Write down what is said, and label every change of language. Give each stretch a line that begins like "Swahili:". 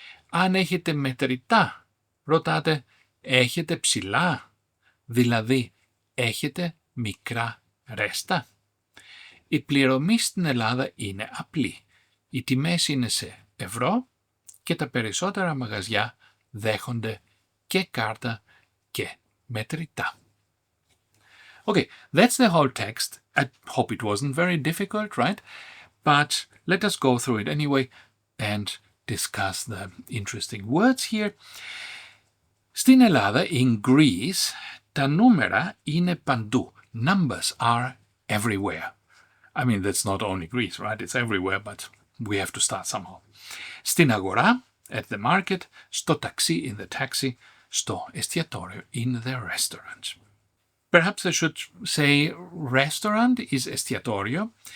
Greek: Αν έχετε μετρητά, ρωτάτε έχετε ψηλά, δηλαδή έχετε μικρά ρέστα. Η πληρωμή στην Ελλάδα είναι απλή. Οι τιμές είναι σε ευρώ και τα περισσότερα μαγαζιά δέχονται και κάρτα και μετρητά.
English: Okay, that's the whole text. I hope it wasn't very difficult, right? But let us go through it anyway and discuss the interesting words here.
Greek: Στην Ελλάδα,
English: in Greece,
Greek: τα νούμερα είναι παντού.
English: Numbers are everywhere. I mean, that's not only Greece, right? It's everywhere, but we have to start somehow.
Greek: Στην αγορά,
English: at the market,
Greek: στο ταξί,
English: in the taxi,
Greek: στο εστιατόριο,
English: in the restaurant. Perhaps I should say restaurant is estiatorio.